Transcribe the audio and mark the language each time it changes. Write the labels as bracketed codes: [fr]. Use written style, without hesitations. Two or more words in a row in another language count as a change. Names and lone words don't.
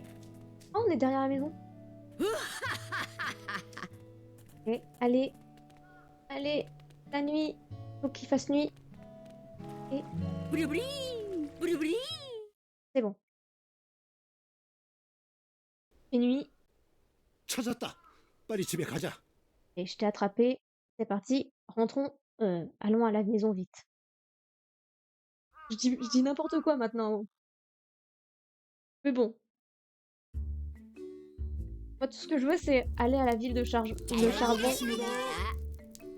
[fr] Oh, on est derrière la maison. Ok, allez. Allez, la nuit. Faut qu'il fasse nuit. Et c'est bon. Et nuit. [ko] 찾았다. 빨리 집에 가자. [fr] Et je t'ai attrapé. C'est parti. Rentrons. Allons à la maison vite. Je dis n'importe quoi maintenant. Mais bon. Moi, tout ce que je veux, c'est aller à la ville de charbon.